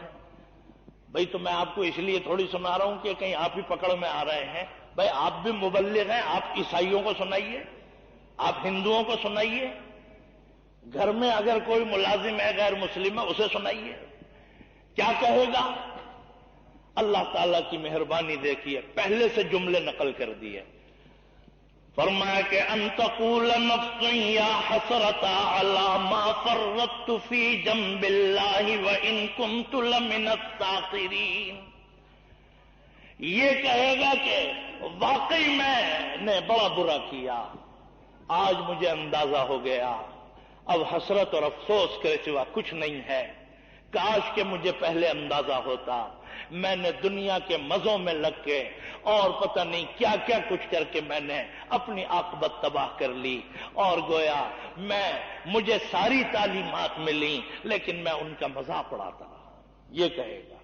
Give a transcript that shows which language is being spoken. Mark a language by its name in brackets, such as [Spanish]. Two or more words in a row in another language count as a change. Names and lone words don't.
[Urdu] بھائی تو میں آپ کو اس لیے تھوڑی سنا رہا ہوں کہ کہیں آپ ہی پکڑ میں آ رہے ہیں، بھائی آپ بھی مبلغ ہیں، آپ عیسائیوں کو سنائیے، آپ ہندوؤں کو سنائیے، گھر میں اگر کوئی ملازم ہے غیر مسلم ہے اسے سنائیے، کیا کہے گا؟ اللہ تعالیٰ کی مہربانی دیکھیے، پہلے سے جملے نقل کر دیے۔ فرمایا کہ [Arabic] ان تقول نفس یا حسرت علی ما فرطت فی جنب اللہ وان کنت لمن الساخرین، [Urdu] یہ کہے گا کہ واقعی میں نے بڑا برا کیا، آج مجھے اندازہ ہو گیا، اب حسرت اور افسوس کے سوا کچھ نہیں ہے، کاش کہ مجھے پہلے اندازہ ہوتا، میں نے دنیا کے مزوں میں لگ کے اور پتہ نہیں کیا کیا کچھ کر کے میں نے اپنی عاقبت تباہ کر لی، اور گویا مجھے ساری تعلیمات ملی لیکن میں ان کا مذاق اڑاتا رہا، یہ کہے گا۔